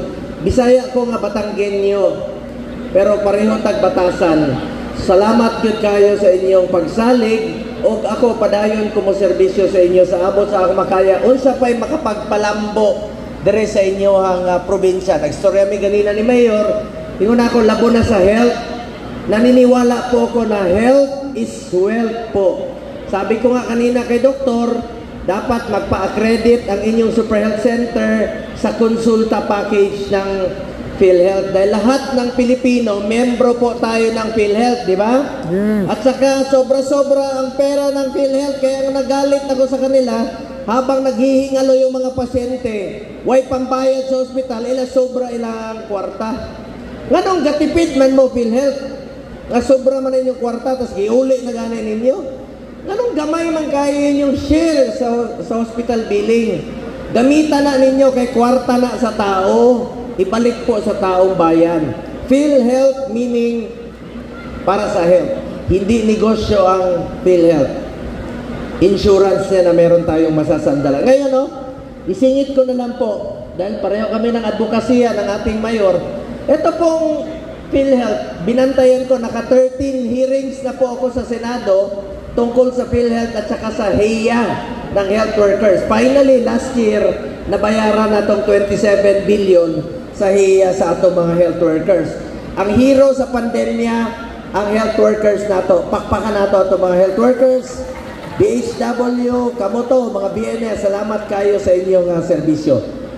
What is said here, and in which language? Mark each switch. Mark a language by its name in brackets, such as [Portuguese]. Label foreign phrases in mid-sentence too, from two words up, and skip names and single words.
[Cebuano] Bisaya ko nga Batanggenyo, pero pareho tagbatasan. Salamat gyud kayo sa inyong pagsalig o ako padayon ko mo serbisyo sa inyo sa abot sa akong makaya. Unsa pay makapagpalambo dire sa inyo ang probinsya. Nagstorya mi ganina ni Mayor, ingon ako labo na sa health. [Filipino] Naniniwala po ko na [English] health is wealth [Filipino] po. Sabi ko nga kanina kay doktor, dapat magpa-accredit ang inyong Super Health Center sa konsulta package ng PhilHealth. Dahil lahat ng Pilipino, membro po tayo ng PhilHealth, di ba? At saka sobra-sobra ang pera ng PhilHealth, kaya nagalit ako sa kanila habang naghihingalo yung mga pasyente. [Cebuano] Way pambayad sa ospital, sobra ilang kwarta. Nganong gatipid man mo PhilHealth? Nga sobra man inyong kwarta, tapos giuli na ganin ninyo? Anong gamay man kayo yung share sa hospital billing? Gamitan na ninyo kay kwarta na sa tao. [Filipino] Ibalik po sa taong bayan. PhilHealth meaning para sa health. Hindi negosyo ang PhilHealth. Insurance na meron tayong masasandala. Ngayon, isingit ko na lang po, dahil pareho kami ng advokasya ng ating mayor, ito pong PhilHealth, binantayan ko, naka 13 hearings na po ako sa Senado tungkol sa PhilHealth at saka sa HEA ng [English] health workers. [Cebuano] Finally, [English] last year, [Cebuano] nabayaran na itong 27 billion sa HEA sa atong mga [English] health workers. [Cebuano] Ang hero sa pandemya, ang [English] health workers [Cebuano] nato. Pakpakan nato itong mga [English] health workers, [Cebuano] BHW, kamoto, mga BNS, salamat kayo sa inyong serbisyo.